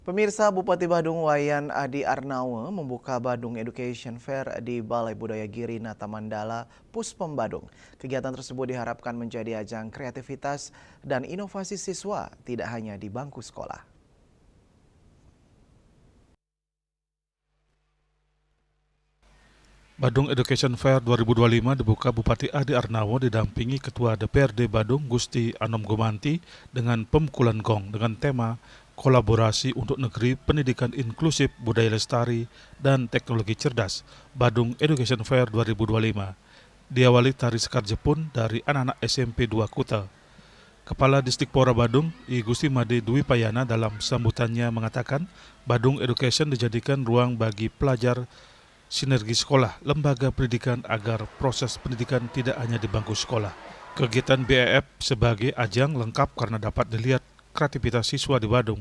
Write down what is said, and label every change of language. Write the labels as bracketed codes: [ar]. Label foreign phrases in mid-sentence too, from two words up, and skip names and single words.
[id] Pemirsa, Bupati Badung Wayan Adi Arnawa membuka Badung Education Fair di Balai Budaya Giri Nata Mandala, Puspom Badung. Kegiatan tersebut diharapkan menjadi ajang kreativitas dan inovasi siswa, tidak hanya di bangku sekolah. Badung Education Fair 2025 dibuka Bupati Adi Arnawa didampingi Ketua DPRD Badung Gusti Anom Gomanti dengan pemukulan gong dengan tema Kolaborasi untuk Negeri Pendidikan Inklusif Budaya Lestari dan Teknologi Cerdas Badung Education Fair 2025. Diawali tari sekar Jepun dari anak-anak SMP 2 Kuta. Kepala Distrik Pora Badung, I Gusti Made Dwi Payana dalam sambutannya mengatakan Badung Education dijadikan ruang bagi pelajar sinergi sekolah, lembaga pendidikan agar proses pendidikan tidak hanya di bangku sekolah. Kegiatan BEF sebagai ajang lengkap karena dapat dilihat kreativitas siswa di Badung.